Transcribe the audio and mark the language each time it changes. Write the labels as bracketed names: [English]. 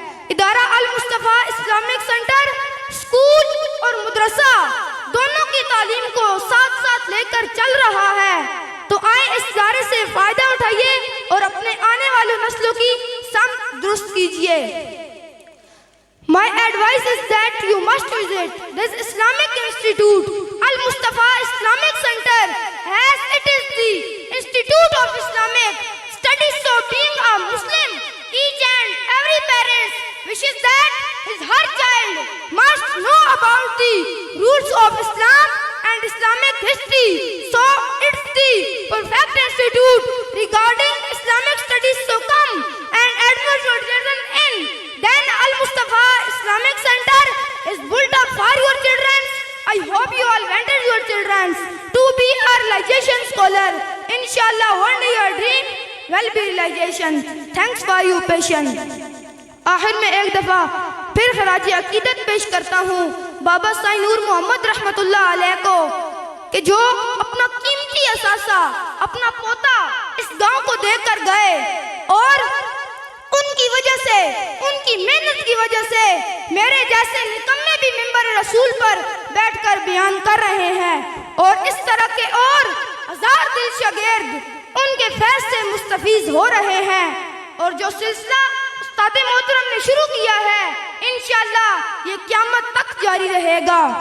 [Urdu] ادارہ المصطفیٰ Islamic centre school اور مدرسہ دونوں کی تعلیم کو ساتھ ساتھ لے کر چل رہا ہے۔ تو آئیں اس ادارے سے فائدہ اٹھائیے اور اپنے آنے والی نسلوں کی سمت درست کیجیے۔ [English] My advice is that you must visit this Islamic Institute, Al-Mustafa Islamic Center, as it is the Institute of Islamic Studies. So being a Muslim, each and every parent wishes that her child must know about the roots of Islam and Islamic history. So it's the perfect institute regarding Islamic studies. So come and admit your children in. Then Al-Mustafa Islamic Center is built up for your children. I hope you all wanted your children to be a realization scholar. Inshallah, one day your dream will be realization. Thanks for your patience. [Urdu] آخر میں ایک دفعہ پھر خراج عقیدت پیش کرتا ہوں بابا سائیں نور محمد رحمت اللہ علیہ کو کہ جو اپنا قیمتی اثاثہ اپنا پوتا اس گاؤں کو دے کر گئے، اور ان کی وجہ سے، ان کی محنت کی وجہ سے میرے جیسے نکمے بھی منبر رسول پر بیٹھ کر بیان کر رہے ہیں، اور اس طرح کے اور ہزار دل شاگرد ان کے فیض سے مستفیض ہو رہے ہیں۔ اور جو سلسلہ استاد محترم نے شروع کیا ہے انشاءاللہ یہ قیامت تک جاری رہے گا۔